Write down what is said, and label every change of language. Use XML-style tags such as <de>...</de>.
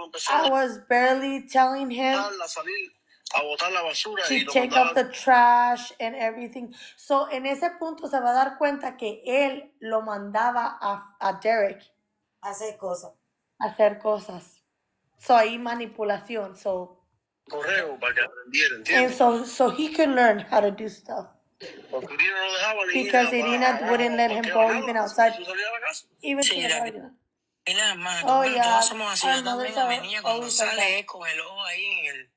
<en>I was barely telling him to take out the trash and everything.</en> <es>So en ese punto se va a dar cuenta que él lo mandaba a Derek Hacer cosas. hacer cosas. So ahí manipulación.</es> <en>So and so he could learn how to do stuff. Because Irina wouldn't let him go even outside. Even to the garden. Oh yeah, our mothers are always like that.</en>